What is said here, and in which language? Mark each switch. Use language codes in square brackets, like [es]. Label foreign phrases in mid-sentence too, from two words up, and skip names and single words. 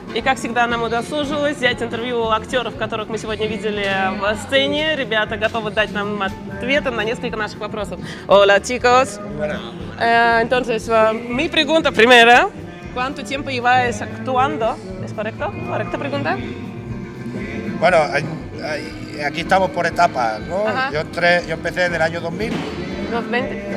[ru] как всегда, нам удосужилось взять интервью у актеров, которых мы сегодня видели в сцене. Ребята готовы дать нам ответы на несколько наших вопросов. [es] Hola, chicos. Entonces, mi pregunta primera. ¿Cuánto tiempo lleváis actuando? ¿Es correcto? ¿Correcta pregunta? Bueno, aquí estamos por etapas, ¿no? Ajá. Yo empecé en el año 2000. Unos 20.